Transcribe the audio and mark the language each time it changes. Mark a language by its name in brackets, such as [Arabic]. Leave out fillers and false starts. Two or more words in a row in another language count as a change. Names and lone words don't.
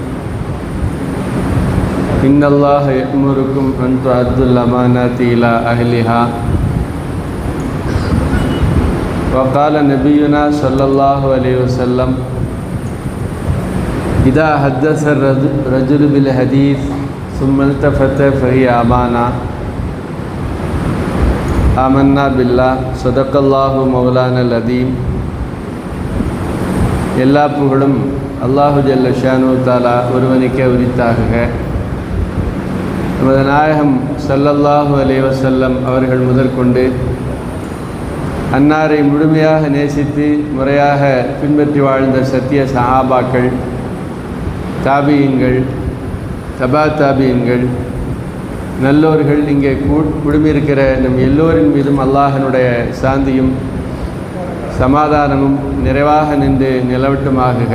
[Arabic] ان اللہ یأمرکم ان تؤدوا الامانات الی اہلہا وقال نبینا صلی اللہ علیہ وسلم اذا حدث الرجل بالحدیث ثم التفت فہی امانہ آمنا باللہ صدق اللہ مولانا العظیم. [Tamil] எல்லா புகழும் [Arabic] الله جل شأنه تعالى [Tamil] ஒருவனுக்கே உரித்தாக. நமது நாயகம் [Arabic] صلى الله عليه وسلم [Tamil] அவர்கள் முதற்கொண்டு அன்னாரை முழுமையாக நேசித்து முறையாக பின்பற்றி வாழ்ந்த சத்திய சஹாபாக்கள், தாபியீன்கள், தபா தாபியீன்கள், நல்லோர்கள், இங்கே குழுமியிருக்கிற நம் எல்லோரின் மீதும் அல்லாஹனுடைய சாந்தியும் சமாதானமும் நிறைவாக நின்று நிலவட்டுமாக.